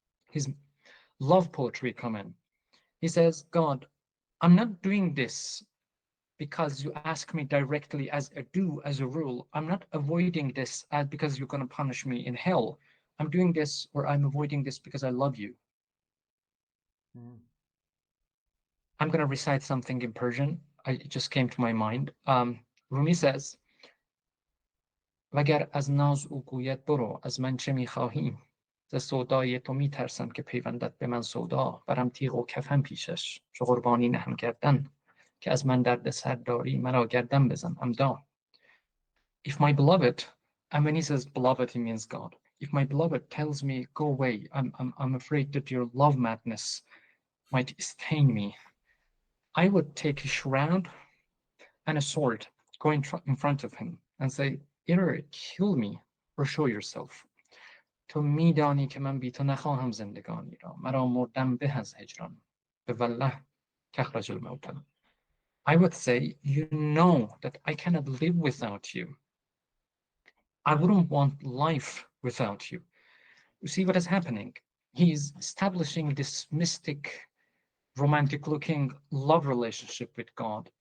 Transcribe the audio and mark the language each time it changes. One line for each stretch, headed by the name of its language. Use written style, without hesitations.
English: His love poetry come in. He says, God, I'm not doing this because you ask me directly as a do, as a rule. I'm not avoiding this because you're going to punish me in hell. I'm doing this, or I'm avoiding this because I love you. I'm going to recite something in Persian. It just came to my mind. Rumi says,
Persian: وگر از ناز او گوید برو از من چه میخواهی ز سودای تو میترسم که پیوندد به من سودا برم تیغ و کفن پیشش چو قربانی نهم گردن که از من درد سر داری مرا گردن بزن امدا.
English: If my beloved, and when he says beloved, he means God. If my beloved tells me, go away, I'm afraid that your love madness might stain me, I would take a shroud and a sword, go in front of him and say, either kill me or show yourself.
Persian: تو میدانی که من بی تو نخواهم زندگانی را مرا مردم به از هجران به والله کخرج الموتى.
English: I would say, you know that I cannot live without you. I wouldn't want life without you. You see what is happening? He's establishing this mystic, romantic-looking love relationship with God.